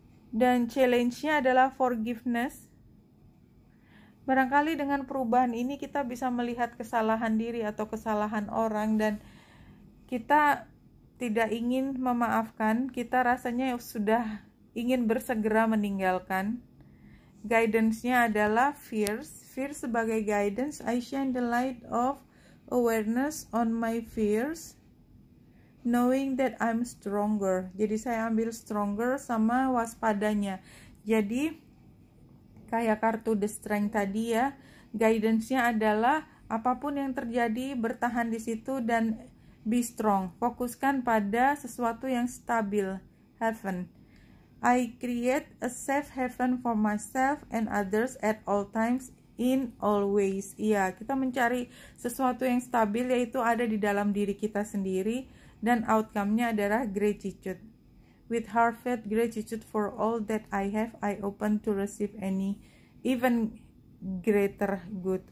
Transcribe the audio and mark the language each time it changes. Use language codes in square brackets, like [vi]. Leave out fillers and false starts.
[id] Dan challenge-nya adalah forgiveness. Barangkali dengan perubahan ini kita bisa melihat kesalahan diri atau kesalahan orang, dan kita tidak ingin memaafkan, kita rasanya sudah ingin bersegera meninggalkan. Guidance-nya adalah fears sebagai guidance. [en] I shine the light of awareness on my fears, knowing that I'm stronger. [id] Jadi saya ambil stronger sama waspadanya. Jadi kayak kartu the strength tadi ya, guidance-nya adalah apapun yang terjadi, bertahan di situ dan [en] be strong. [id] Fokuskan pada sesuatu yang stabil, heaven. [en] I create a safe haven for myself and others at all times, in all ways. [id] Iya, kita mencari sesuatu yang stabil, yaitu ada di dalam diri kita sendiri, dan outcome-nya adalah gratitude. [en] With heartfelt gratitude for all that I have, I open to receive any even greater good.